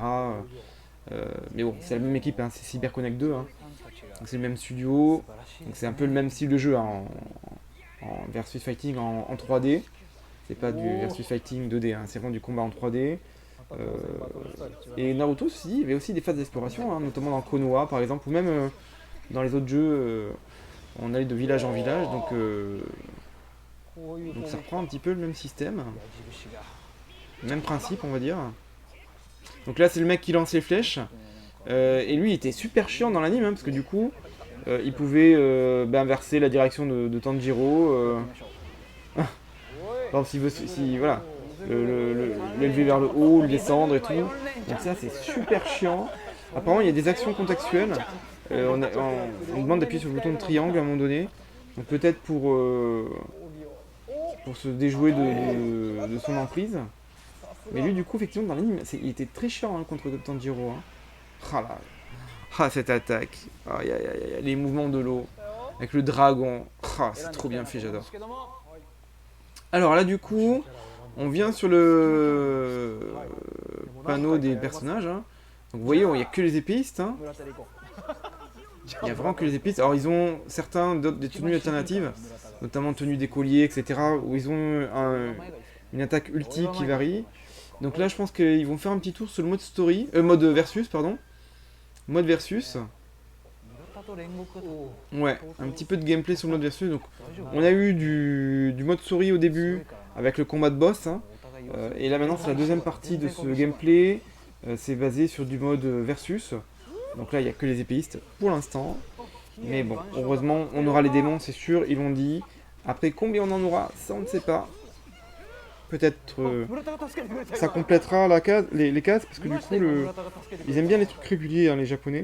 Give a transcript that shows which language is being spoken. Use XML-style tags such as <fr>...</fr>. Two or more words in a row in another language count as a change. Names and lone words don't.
<fr>Mais bon, c'est la même équipe, hein, c'est CyberConnect 2, hein, donc c'est le même studio, donc c'est un peu le même style de jeu, hein, en</fr> <en>versus fighting</en> <fr>en 3D. C'est pas du</fr> <en>versus fighting</en> <fr>2D, hein, c'est vraiment du combat en 3D. Et Naruto aussi, il y avait aussi des phases d'exploration, hein, notamment dans Konoha par exemple, ou même dans les autres jeux, on allait de village en village, donc</fr> <ja>こういう攻</ja> <fr>ça</fr> <ja>撃</ja> <fr>reprend un petit peu le même système,</fr> <ja>矢印が</ja> <fr>même principe on va dire. Donc là c'est le mec qui lance les flèches, et lui il était super chiant dans l'anime, hein, parce que du coup il pouvait inverser la direction de Tanjiro,</fr> <ja>行きましょう</ja> <fr>par exemple s'il veut, voilà, l'élever vers le haut, le descendre et tout. Donc ça c'est super chiant. Apparemment il y a des actions contextuelles. On demande d'appuyer sur le bouton de triangle à un moment donné. Donc peut-être pour se déjouer de son emprise. Mais lui du coup effectivement dans l'anime il était très chiant, hein, contre Tanjiro. Hein. Ah là. Ah cette attaque. Aïe, aïe, aïe, aïe, les mouvements de l'eau. Avec le dragon. Ah, c'est trop bien fait, j'adore. Alors là du coup, on vient sur le panneau des personnages. Hein. Donc vous voyez, il n'y a que les épéistes. Hein.</fr> <ja>村田で行こう</ja> <fr>Il n'y a vraiment que les épéistes. Alors ils ont certains des tenues alternatives, notamment tenue d'écolier, etc. Où ils ont une attaque ulti qui varie. Donc là je pense qu'ils vont faire un petit tour sur le mode story, mode versus pardon. Mode versus.</fr> <ja>村田と煉獄と</ja> <fr>Ouais, un petit peu de gameplay sur le mode versus. Donc on a eu du mode story au début avec le combat de boss. Hein.</fr> <ja>お互い様子</ja> <fr>Et là maintenant c'est la deuxième partie de ce gameplay. c'est basé sur du mode versus. Donc là, il n'y a que les épéistes pour l'instant. Mais bon, heureusement, on aura les démons, c'est sûr, ils l'ont dit. Après, combien on en aura, ça on ne sait pas. Peut-être ça complétera la case, les cases, parce que du coup, ils aiment bien les trucs réguliers, hein, les japonais.</fr>